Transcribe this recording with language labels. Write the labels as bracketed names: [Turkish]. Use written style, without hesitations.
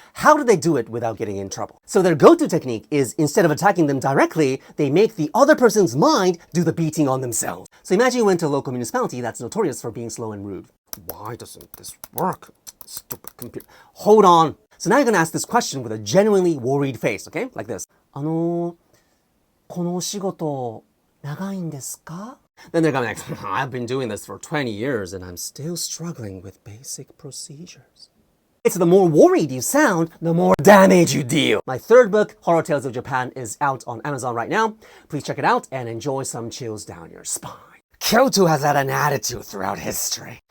[English] How do they do it without getting in trouble? So their go-to technique is, instead of attacking them directly, they make the other person's mind do the beating on themselves. So imagine you went to a local municipality that's notorious for being slow and rude. Why doesn't this work? Stupid computer. Hold on. So now you're going to ask this question with a genuinely worried face, okay? Like this. [Japanese] このお仕事長いんですか? [English] Then they're going to be like, I've been doing this for 20 years and I'm still struggling with basic procedures. So the more worried you sound, the more damage you deal. My third book, Horror Tales of Japan, is out on Amazon right now. Please check it out and enjoy some chills down your spine. Kyoto has had an attitude throughout history.